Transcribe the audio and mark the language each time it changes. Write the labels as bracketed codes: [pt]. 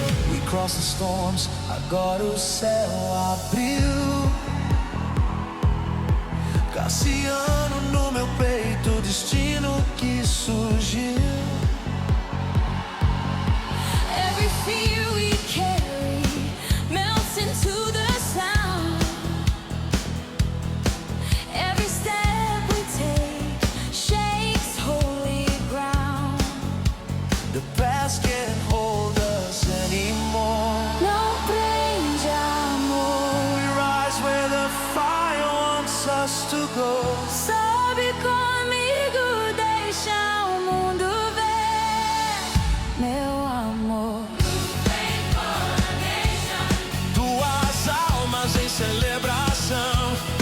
[en] We cross the storms, [pt] agora o céu abriu. Cassiano no meu peito, o destino que surgiu. [en] Every fear we carry melts into the sound. Every step we take shakes holy ground. The past can't hold us anymore. [pt] Não prende amor. [en] We rise where the fire wants us to go. [pt] Sobe comigo, deixa o mundo ver, meu amor. Duas almas em celebração.